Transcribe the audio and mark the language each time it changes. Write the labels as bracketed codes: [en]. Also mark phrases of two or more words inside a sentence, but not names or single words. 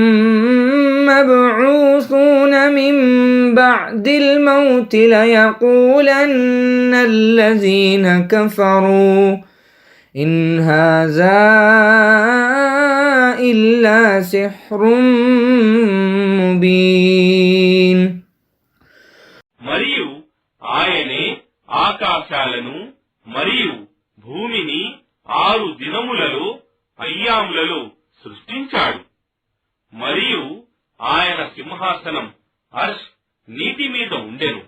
[ar] مبعوثون من بعد الموت ليقولن الذين كفروا إن هذا إلا سحر مبين. [te] మరియు ఆయనే ఆకాశాలను మరియు భూమిని 6 దినములలో అయ్యాములలో సృష్టించాడు. మరియు ఆయన సింహాసనం అర్ష్ నీటి మీద ఉండెను.